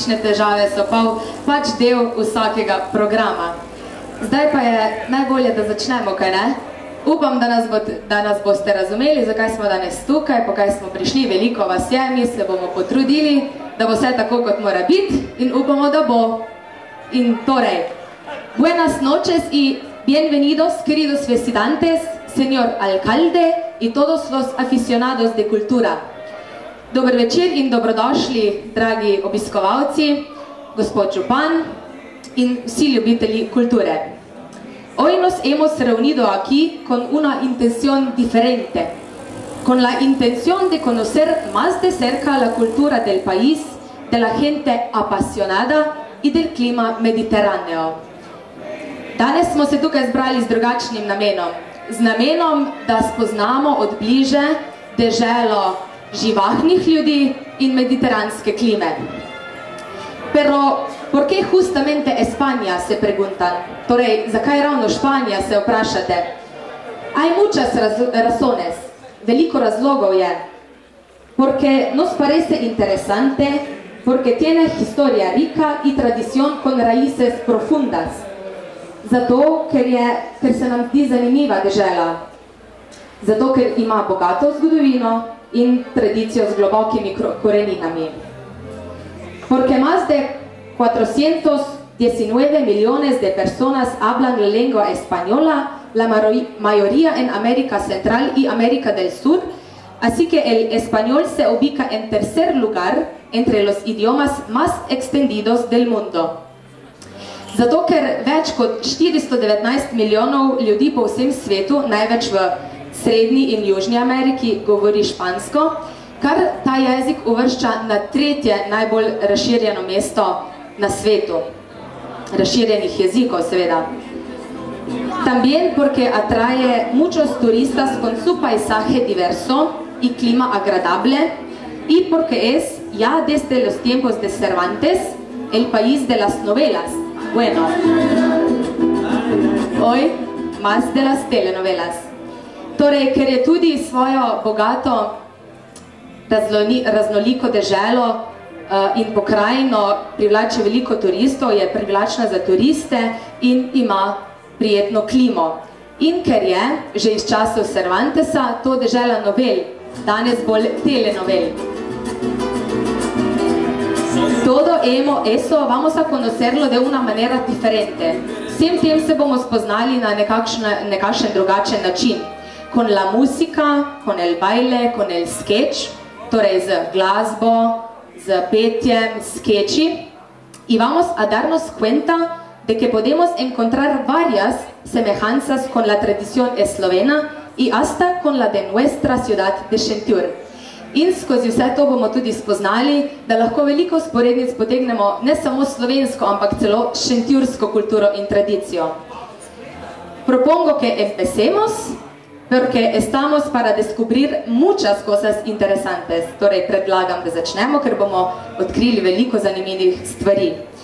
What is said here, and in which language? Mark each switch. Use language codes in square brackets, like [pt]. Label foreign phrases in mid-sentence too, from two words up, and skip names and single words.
[sl] Tehnične težave so pač del vsakega programa. Zdaj pa je najbolje, da začnemo, kaj ne? Upam, da nas boste razumeli, zakaj smo danes tukaj, po kaj smo prišli, veliko vas je, mi se bomo potrudili, da bo vse tako, kot mora biti in upamo, da bo. In torej, [es] buenas noches y bienvenidos, queridos visitantes, señor alcalde y todos los aficionados de cultura. [sl] Dober večer in dobrodošli, dragi obiskovalci, gospod župan in vsi ljubitelji kulture. [es] Hoy nos hemos reunido aquí con una intención diferente, con la intención de conocer más de cerca la cultura del país, de la gente apasionada y del clima mediterráneo. [sl] Danes smo se tukaj zbrali z drugačnim namenom, z namenom, da spoznamo od bliže deželo živahnih ljudi in mediteranske klime. [es] Pero, ¿por qué justamente España, se preguntan? [sl] Torej, zakaj ravno Španija, se vprašate? [es] Hay muchas razones, [sl] veliko razlogov je. [es] Porque nos parece interesante, porque tiene historia rica y tradición con raíces profundas. [sl] Zato, ker se nam zdi zanimiva dežela. Zato, ker ima bogato zgodovino in tradicijo z globokimi koreninami. [es] Porque más de 419 millones de personas hablan la lengua española, la mayoría en América Central y América del Sur, así que el español se ubica en tercer lugar entre los idiomas más extendidos del mundo. [sl] Zato, ker več kot 419 milijonov ljudi po vsem svetu, največ v Srednji in Južni Ameriki, govori špansko, kar ta jezik uvršča na tretje najbolj razširjeno mesto na svetu. Razširjenih jezikov, seveda. [es] También porque atrae muchos turistas con su paisaje diverso y clima agradable, y porque es, ya desde los tiempos de Cervantes, el país de las novelas. Bueno, hoy más de las telenovelas. [sl] Torej, ker je tudi svojo bogato raznoliko deželo in pokrajino privlači veliko turistov, je privlačna za turiste in ima prijetno klimo. In ker je, že iz časov Cervantesa, to dežela novel, danes bolj telenovel. [es] Todo eso vamos a conocerlo de una manera diferente. [sl] Vsem tem se bomo spoznali na nekakšen drugačen način. [es] Con la música, con el baile, con el sketch, [sl] torej z glasbo, z petjem, skeči. [es] Y vamos a darnos cuenta de que podemos encontrar varias semejanzas con la tradición eslovena y hasta con la de nuestra ciudad de Šentjur. [sl] In skozi vse to bomo tudi spoznali, da lahko veliko sporednic potegnemo ne samo slovensko, ampak celo šentjursko kulturo in tradicijo. [es] Propongo que empecemos, porque estamos para descubrir muchas cosas interesantes. [sl] Torej, predlagam, da začnemo, ker bomo odkrili veliko zanimivih stvari.